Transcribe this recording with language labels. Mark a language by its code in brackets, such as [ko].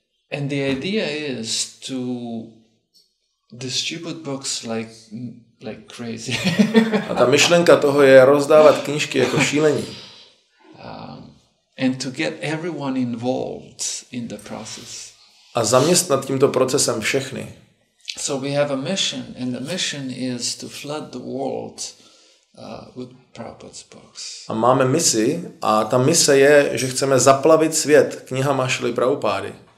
[en] And the idea is to distribute books like crazy. [cs] A ta myšlenka toho je rozdávat knížky jako šílení. [en] And to get everyone involved in the process. [cs] A zaměstnat tímto procesem všechny. [en] So we have a mission, and the mission is to flood the world with Prabhupada's books. [cs] A máme misi, a ta mise je, že chceme zaplavit svět knihama Šrily Prabhupády.